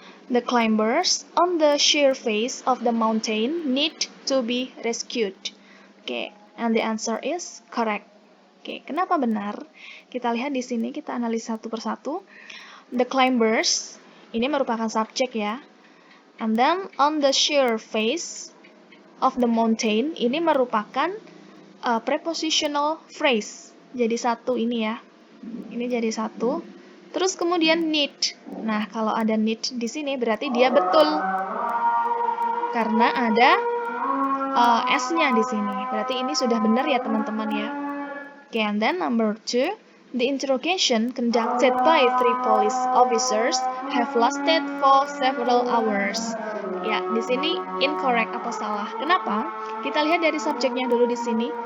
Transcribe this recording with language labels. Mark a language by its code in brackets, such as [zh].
[en] The climbers on the sheer face of the mountain need to be rescued. Oke, and the answer is correct. [id] Oke, kenapa benar? Kita lihat di sini, kita analisa satu persatu. [en] The climbers, [id] ini merupakan subjek ya. [en] And then on the sheer face of the mountain, [id] ini merupakan [en] prepositional phrase. [id] Jadi satu ini ya. Ini jadi satu. Terus kemudian need. Nah, kalau ada need di sini berarti dia betul. Karena ada S-nya di sini. Berarti ini sudah benar ya teman-teman ya. [en] Okay, and then number 2. The interrogation conducted by 3 police officers have lasted for several hours. [id] Ya, di sini incorrect atau salah. Kenapa? Kita lihat dari subjeknya dulu di sini.